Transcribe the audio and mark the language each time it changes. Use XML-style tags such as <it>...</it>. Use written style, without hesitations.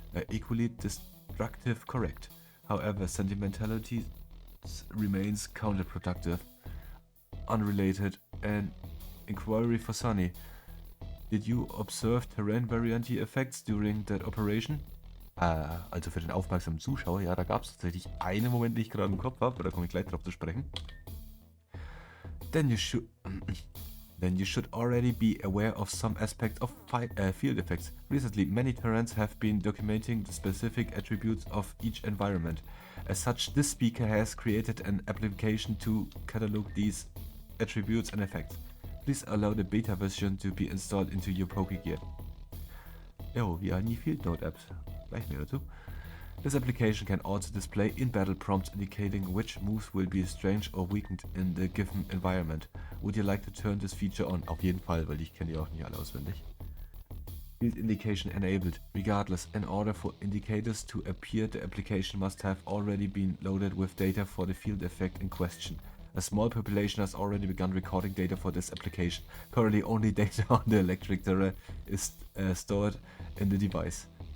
<en>Equally destructive, correct. However, sentimentality remains counterproductive. Unrelated, an inquiry for Sunny. Did you observe terrain variety effects during that operation?</en> <de>Also für den aufmerksamen Zuschauer, ja, da gab es tatsächlich einen Moment, den ich gerade im Kopf habe, da komme ich gleich drauf zu sprechen.</de> <en>Then you should already be aware of some aspect of field effects. Recently, many terrains have been documenting the specific attributes of each environment. As such, this speaker has created an application to catalog these attributes and effects. Please allow the beta version to be installed into your Pokegear.</en> <de>Jo, wie eine Field Note App. Gleich mehr dazu.</de> <en>This application can also display in-battle prompts indicating which moves will be strange or weakened in the given environment. Would you like to turn this feature on?</en> <de>Auf jeden Fall, weil ich kenne die auch nicht alle auswendig.</de> <en>Field indication enabled. Regardless, in order for indicators to appear, the application must have already been loaded with data for the field effect in question. A small population has already begun recording data for this application. Currently, only data on the electric terrain is stored in the device.</en>